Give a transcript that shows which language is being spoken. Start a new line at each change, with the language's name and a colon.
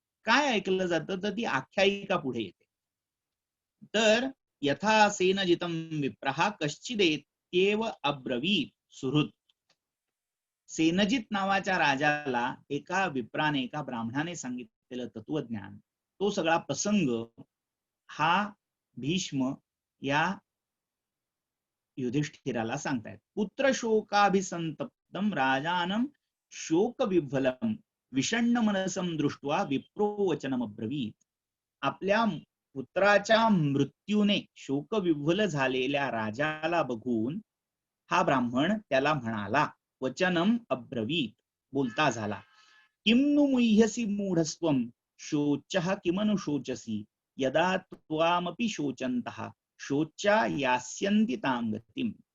Marathi: काय ऐकलं जातं, तर ती आख्यायिका पुढे येते. तर
Sanskrit: यथा सेनजितम विप्रहा कश्चिदेत्येव अब्रवीत सुहृत.
Marathi: सेनजित नावाच्या राजाला एका विप्राने, एका ब्राह्मणाने सांगितलेलं तत्वज्ञान, तो सगळा प्रसंग हा भीष्म या युधिष्ठिराला सांगतायत.
Sanskrit: पुत्र शोकाभिसंतप्तम राजानम शोक विह्वलम विषण्ण मनसम दृष्ट्वा विप्रो वचनम अब्रवीत.
Marathi: आपल्या पुत्राच्या मृत्यूने शोकविह्वल झालेल्या राजाला बघून हा ब्राह्मण त्याला म्हणाला,
Sanskrit: वचनम अब्रवीत,
Marathi: बोलता झाला,
Sanskrit: किम नु मुह्यसी मूढस्त्वम शोचः किमनु शोचसी यदा त्वामपि शोचन्तः शोच्या यास्यन्ति तां गतिम.